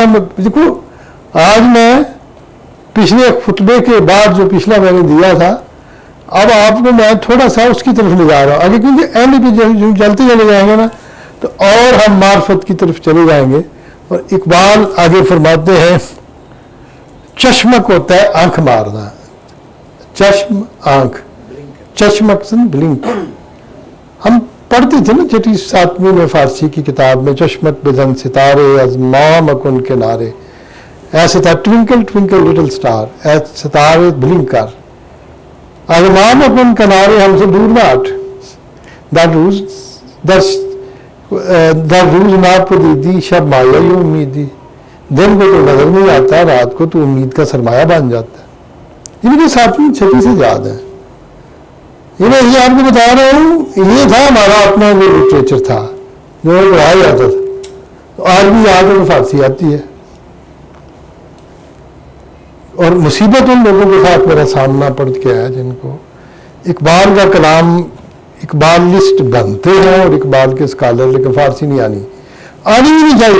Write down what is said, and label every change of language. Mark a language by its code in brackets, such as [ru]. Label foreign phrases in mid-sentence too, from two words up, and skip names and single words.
[ur] دیکھو آج میں پچھلے خطبے کے بعد جو پچھلا میں نے دیا تھا، اب آپ کو میں تھوڑا سا اس کی طرف لے جا رہا ہوں آگے، کیونکہ اینڈ پہ جو چلتے چلے جائیں گے نا تو اور ہم معرفت کی طرف چلے جائیں گے. اور اقبال آگے فرماتے ہیں چشمک ہوتا ہے آنکھ مارنا، چشم آنکھ, چشم اکسن بلنک. ہم پڑھتے تھے نا چھٹی ساتویں میں فارسی کی کتاب میں, [fa] چشمت بزن ستارے از مام اکن کنارے, [ur] ایسے تھا [en] Twinkle twinkle little star, [ur] ایسے ستارے بلنک کر, [fa] از مام اکن کنارے [ur] ہم سے دور نہ ہٹ, [fa] در روز ناپدیدی شب مایہ امیدی, [ur] دن کو تو نظر نہیں آتا, رات کو تو امید کا سرمایہ بن جاتا ہے. یہ مجھے ساتویں چھٹی سے یاد ہے. یہ میں یہ آپ کو بتا رہا ہوں, یہ تھا ہمارا اپنا وہ لٹریچر تھا جو پڑھایا جاتا تھا. آج بھی یاد ہے, فارسی آتی ہے. اور مصیبت ان لوگوں کے ساتھ میرا سامنا پڑ کے ہے جن کو اقبال کا کلام اقبالسٹ بنتے ہیں اور اقبال کے اسکالر, لیکن فارسی نہیں آنی بھی نہیں چاہیے.